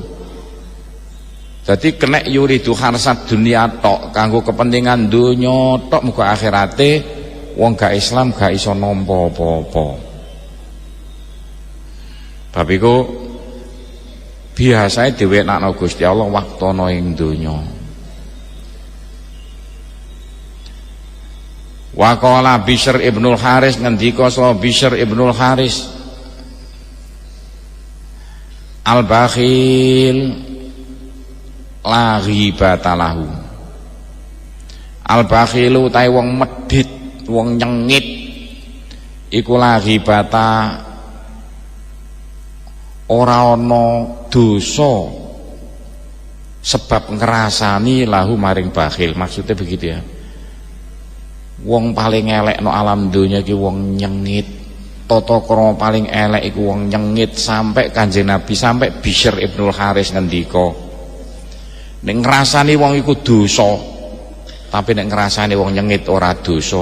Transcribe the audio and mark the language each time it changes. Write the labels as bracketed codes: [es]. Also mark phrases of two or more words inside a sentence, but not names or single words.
[jv] Dadi kenek [ar] yuridu harsat dunia [jv] tok kanggo kepentingan donya tok muga akhirate wong gak Islam gak iso nampa apa-apa. Tapi iku biasae diwenakno Gusti Allah waktu ana ing donya. [ar] Wa qala [jv] Bishr ibnul Haris ngendika sapa Bishr ibnul Haris [ar] al-bakhil la ghibata lahu. [jv] Al-bakhilu utahe wong medhit, wong nyengit iku [ar] la ghibata [jv] ora ana dosa sebab ngrasani lahu maring bakhil. [id] Maksudnya begitu ya. [jv] Wong paling elek no alam dunya iki wong nyengit. Tata krama paling elek iku wong nyengit sampai Kanjeng Nabi sampai Bishr ibnul Haris ngendika nek ngrasani wong iku dosa tapi nek ngrasani wong nyengit ora dosa.